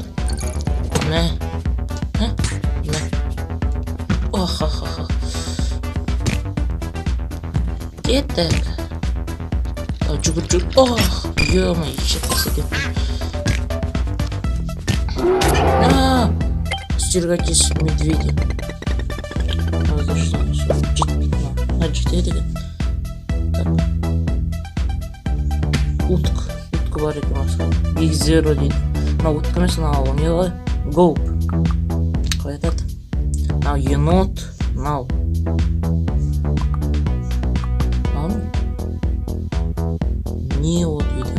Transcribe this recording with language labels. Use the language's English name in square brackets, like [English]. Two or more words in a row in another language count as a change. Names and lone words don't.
[Kazakh] Мә. Кеттік. Жүгір. Ё-мо, ешек екен. [Russian] Стерегайтесь медведи. За что? [Kazakh] Жетпейді. Жетеді екен. Так. Утка бар екен басқа. Big Zero дейді. Мына утка емес, мынау не ғой? Гоуп. Қалай айтады? Мынау енот, мынау. Не ол дейді?